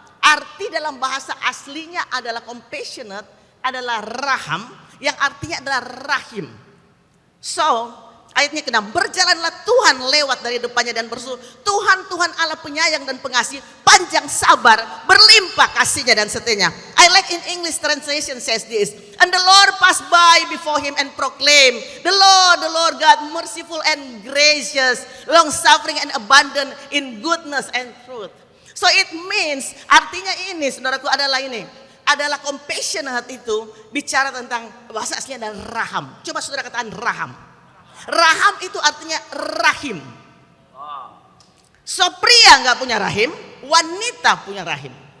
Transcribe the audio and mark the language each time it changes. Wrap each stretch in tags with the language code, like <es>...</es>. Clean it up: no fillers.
<id>Arti dalam bahasa aslinya adalah compassionate, adalah raham, yang artinya adalah rahim. So, ayatnya ke-6, berjalanlah Tuhan lewat dari depannya dan berseru, Tuhan, Tuhan Allah penyayang dan pengasih, panjang sabar, berlimpah kasihnya dan setianya.</id> <en>I like in English translation says this, and the Lord passed by before him and proclaimed, the Lord God, merciful and gracious, long suffering and abundant in goodness and truth. So it means,</en> <id>artinya ini saudaraku adalah ini, adalah compassionate itu bicara tentang bahasa aslinya adalah raham. Coba saudara katakan raham. Raham itu artinya rahim. So pria nggak punya rahim, wanita punya rahim.</id>